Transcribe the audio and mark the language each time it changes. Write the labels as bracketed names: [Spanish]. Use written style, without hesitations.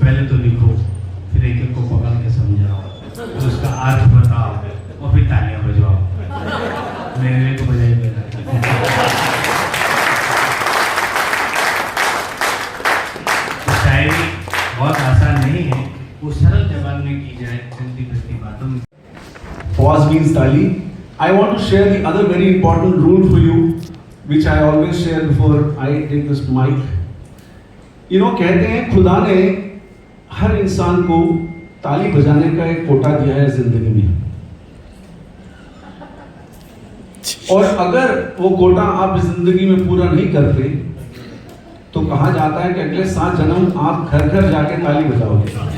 [Hindi] पहले तो लिखो, फिर एक एक को पकड़ के समझाओ, फिर उसका अर्थ बताओ और फिर तालियां बजवाओ। मेरे को बजाई मेरा। शायरी बहुत आसान नहीं है, वो सरल जबान में की जाए, चलती फिरती बातों में। [English] Pause means tali. I want to share the other very important rule for you, which I always share before I take this mic. [Hindi] कहते हैं खुदा ने हर इंसान को ताली बजाने का एक कोटा दिया है जिंदगी में, और अगर वो कोटा आप जिंदगी में पूरा नहीं करते तो कहा जाता है कि अगले 7 जन्म आप घर घर जाके ताली बजाओगे।